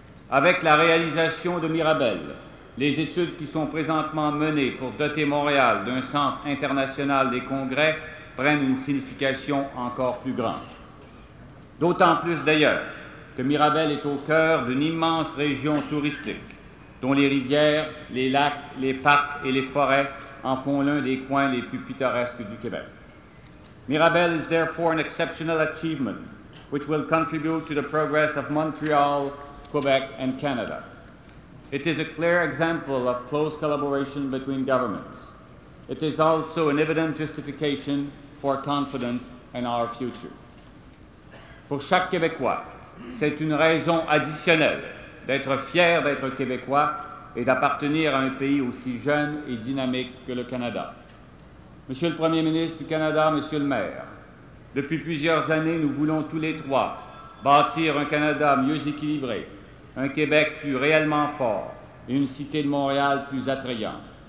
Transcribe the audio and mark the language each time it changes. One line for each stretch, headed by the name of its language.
French: Avec la réalisation de Mirabel, les études qui sont présentement menées pour doter Montréal d'un centre international des congrès prennent une signification encore plus grande. D'autant plus d'ailleurs que Mirabel est au cœur d'une immense région touristique, dont les rivières, les lacs, les parcs et les forêts en font l'un des coins les plus pittoresques du Québec.
English: Mirabel is therefore an exceptional achievement, which will contribute to the progress of Montreal, Quebec, and Canada. It is a clear example of close collaboration between governments. It is also an evident justification for confidence in our future.
French: Pour chaque Québécois, c'est une raison additionnelle d'être fier d'être Québécois et d'appartenir à un pays aussi jeune et dynamique que le Canada. Monsieur le Premier ministre du Canada, Monsieur le maire, depuis plusieurs années, nous voulons tous les trois bâtir un Canada mieux équilibré, un Québec plus réellement fort et une cité de Montréal plus attrayante.